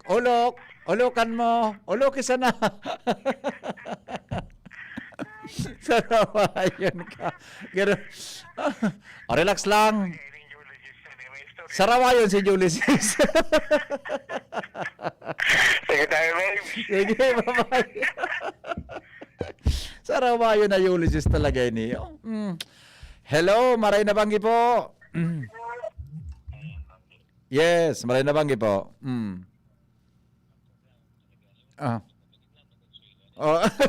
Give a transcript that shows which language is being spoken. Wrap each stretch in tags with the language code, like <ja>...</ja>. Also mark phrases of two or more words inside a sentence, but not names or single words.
<bik>Ulukan mo. Ulok isa na. Sarawayon ka. Relax lang. Sarawayon si Ulysses. Sige tayo, babe. Sige, bye-bye. Sarawayon na Ulysses talaga ini. Hello, Maray Nabanggi po. Yes, Maray Nabanggi po. Oh.</bik>